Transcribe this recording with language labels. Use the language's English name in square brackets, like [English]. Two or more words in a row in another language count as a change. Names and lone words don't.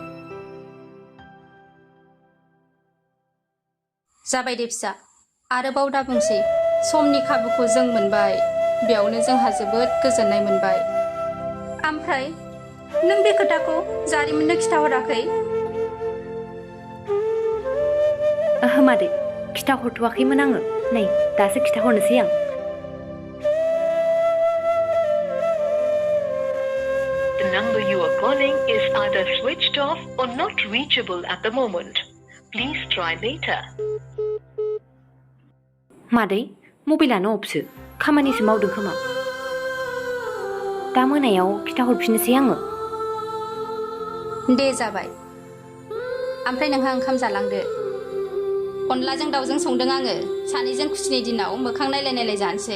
[Bodo] जाबाय दे फिसा आरोबाव दा बुंसै समनि खाबुखौ जों मोनबाय बेयावनो जोंहा जोबोद गोजोननाय मोनबाय ओमफ्राय नों बे खोथाखौ जारिमिननो खिथाहराखै ओहो मादै खिथाहरथ'वाखैमोन आङो नै दासो खिथाहरनोसै आं [English] The number you are calling is either switched off or not reachable at the moment. Please try later. [Bodo] मादै मबाइलानो अफसो खामानिसो मावदों खोमा दा मोनायाव खिथाहरफिननोसै आङो दे जाबाय ओमफ्राय नोंहा ओंखाम जालांदो अनलाजों दाउजों संदों आङो सानैजों खुसिनि दिनाव मोखां नायलाय नायलाय जानोसै